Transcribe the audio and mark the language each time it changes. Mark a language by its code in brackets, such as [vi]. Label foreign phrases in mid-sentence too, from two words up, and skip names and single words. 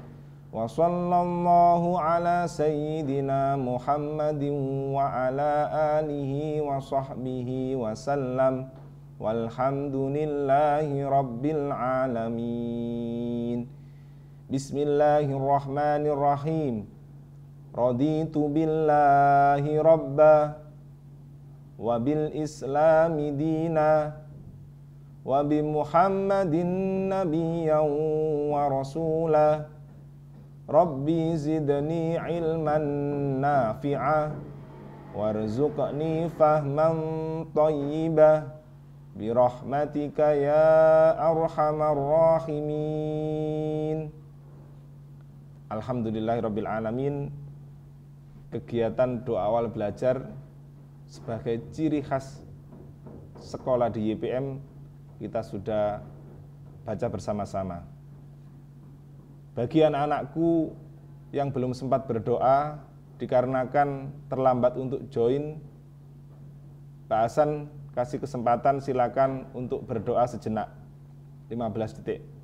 [ar] وصلى الله على سيدنا محمد وعلى آله وصحبه وسلم والحمد لله رب العالمين. Bismillahirrahmanirrahim. رضيت بالله ربا وبالإسلام دينا وبمحمد نبيا ورسولا. رب زدني علما نافعا وارزقني فهما طيبا برحمتك يا أرحم الراحمين. الحمد لله رب العالمين. [id] Kegiatan doa awal belajar sebagai ciri khas sekolah di YPM kita sudah baca bersama-sama. Bagi anak-anakku yang belum sempat berdoa dikarenakan terlambat untuk join, Pak Hasan kasih kesempatan, silakan untuk berdoa sejenak 15 detik.